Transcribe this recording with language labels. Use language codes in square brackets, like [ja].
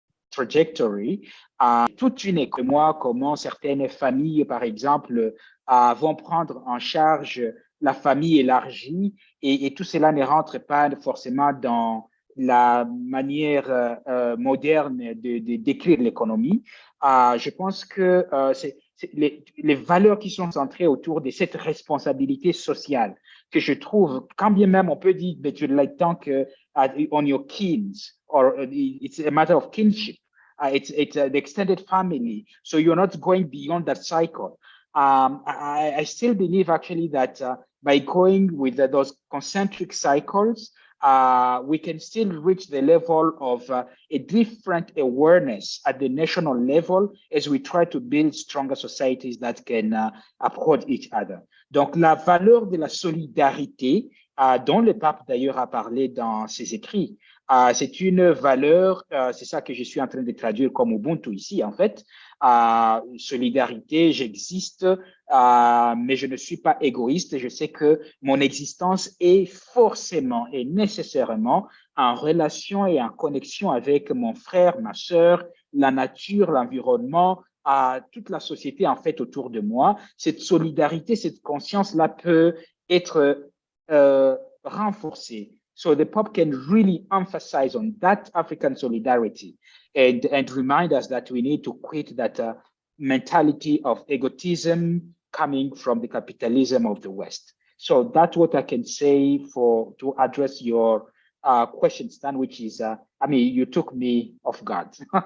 [fr] trajectory, toute une école, moi, comment certaines familles, par exemple, vont prendre en charge la famille élargie et tout cela ne rentre pas forcément dans la manière moderne de décrire l'économie. Je pense que les valeurs qui sont centrées autour de cette responsabilité sociale que je trouve, quand bien même on peut dire, but you'd like tant que on your kins, [en] or it's a matter of kinship. It's the extended family, so you're not going beyond that cycle. I still believe actually that by going with those concentric cycles, we can still reach the level of a different awareness at the national level as we try to build stronger societies that can uphold each other. [fr] Donc, la valeur de la solidarité, dont le pape d'ailleurs a parlé dans ses écrits, c'est une valeur, c'est ça que je suis en train de traduire comme Ubuntu ici, en fait. Solidarité, j'existe, mais je ne suis pas égoïste. Je sais que mon existence est forcément et nécessairement en relation et en connexion avec mon frère, ma sœur, la nature, l'environnement, toute la société, en fait, autour de moi. Cette solidarité, cette conscience-là peut être renforcée. [en] So the Pope can really emphasize on that African solidarity and remind us that we need to quit that mentality of egotism coming from the capitalism of the West. So that's what I can say to address your question, Stan, which is, I mean, you took me off guard.